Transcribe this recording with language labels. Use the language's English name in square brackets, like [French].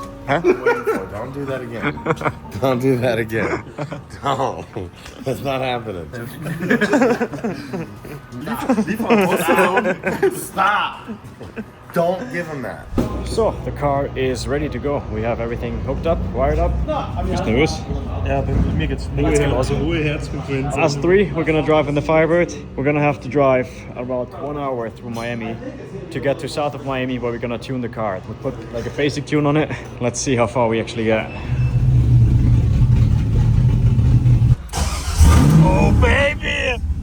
[English] Huh? Don't do that again. Don't do that again. Don't. That's not happening. Stop. Don't give him that. So the car is ready to go. We have everything hooked up, wired up. [German] Just nervös. Ja, mir geht's Ruhe, Herzfrequenz. [English] Us three, we're gonna drive in the Firebird. We're gonna have to drive about 1 hour through Miami to get to south of Miami, where we're gonna tune the car. We put like a basic tune on it. Let's see how far we actually get. Oh baby!